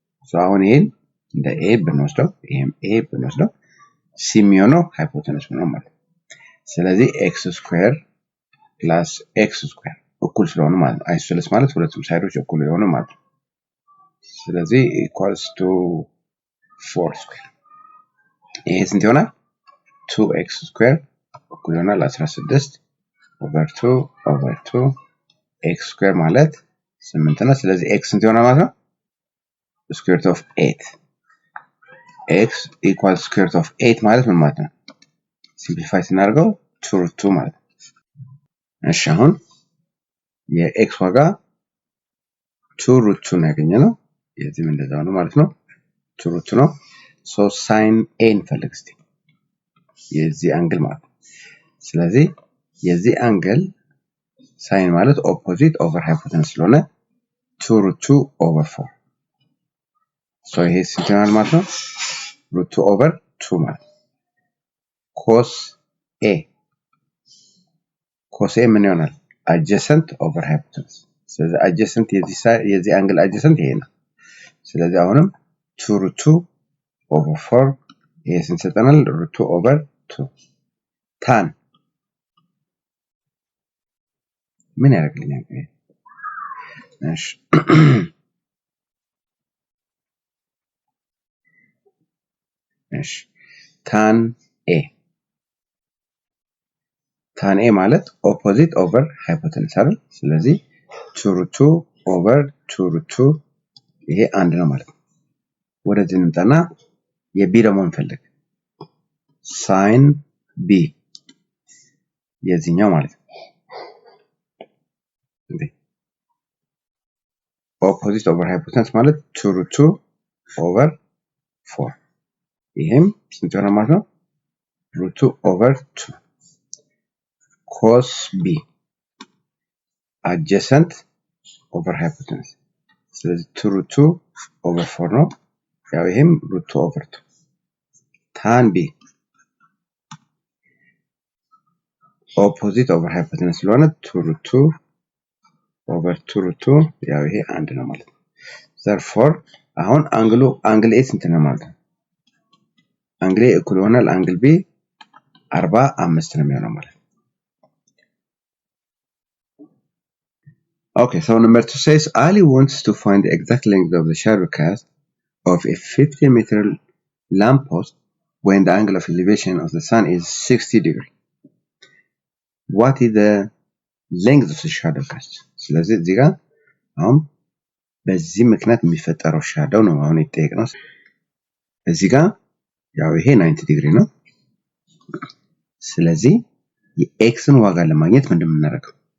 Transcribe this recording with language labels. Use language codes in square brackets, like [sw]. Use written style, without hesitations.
[am] so አሁን ይሄን እንደ a ብንወስደው ይሄም a ብንወስደው c የሚሆነው ሃይፖቴነስ ነው ማለት ነው። ስለዚህ x square plus x square እኩል ስለሆነ ማለት ነው። አይሶሴለስ ማለት ሁለቱም ሳይዶች እኩል የሆኑ ማለት ነው። ስለዚህ equals to 4 square ይሄ ስንት ይሆናል? 2x square እኩል ይሆናል 16 over 2 x square ማለት 8 ነው። ስለዚህ x ስንት ይሆናል ማለት ነው? [en] square root of 8 x equals square root of 8 [am] ማለት ምን ማለት ነው? ሲምፕሊፋይ ስናደርገው 2 root 2 ማለት ነው። እሺ አሁን የx ዋጋ 2 root 2 ነው ያገኘነው። የዚህም እንደዛው ነው ማለት ነው። 2 root 2 ነው። so sin a እንፈልግ እስቲ የዚህ አንግል ማለት ነው። ስለዚህ የዚህ አንግል sin ማለት ኦፖዚት ኦቨር ሃይፖቴነስ ስለሆነ 2 root 2 over 4 so ይሄ ስንት ይሆናል ማለት ነው? [en] root 2 over 2 ማለት cos a [am] ምን ይሆናል? [en] adjacent over hypotenuse [am] ስለዚህ adjacent የዚህ አንግል adjacent ይሄ ነው። ስለዚህ አሁንም 2 root 2 over 4 ይሄ ስንት ሰጠናል? [en] root 2 over 2 tan [am] ምን ያደርግልኛል? እሺ እሺ tan a ማለት opposite over hypotenuse አይደል? ስለዚህ 2 root 2 over 2 root 2 ይሄ አንድ ነው ማለት ነው። ወደዚህ እንምጣና የb ደግሞ እንፈልግ። sin b የዚህኛው ማለት ነው። opposite over hypotenuse ማለት 2 root 2 over 4 ይሄም ስንት ይሆናል ማለት ነው? root 2 over 2 cos b adjacent over hypotenuse ስለዚህ 2 root 2 over 4 ነው። ያው ይሄም root 2 over 2 tan b opposite over hypotenuse ስለሆነ 2 root 2 over 2 root 2 ያው ይሄ አንድ ነው ማለት ነው። therefore አሁን አንግል a ስንት ነው ማለት ነው? አንግል a እኩል ይሆናል አንግል b 45 ነው የሚሆነው ማለት ነው። [en] Okay, so number 2 says Ali wants to find the exact length of the shadow cast of a 50-meter lamppost when the angle of elevation of the sun is 60 degrees. What is the length of the shadow cast? [am] ስለዚህ እዚህ ጋር አሁን በዚህ ምክንያት የሚፈጠረው ሻዶው ነው አሁን የተጠየቅነው። እዚህ ጋር ያው ይሄ 90 ዲግሪ ነው። ስለዚህ የኤክስን ዋጋ ለማግኘት ምንድነው የምናደርገው?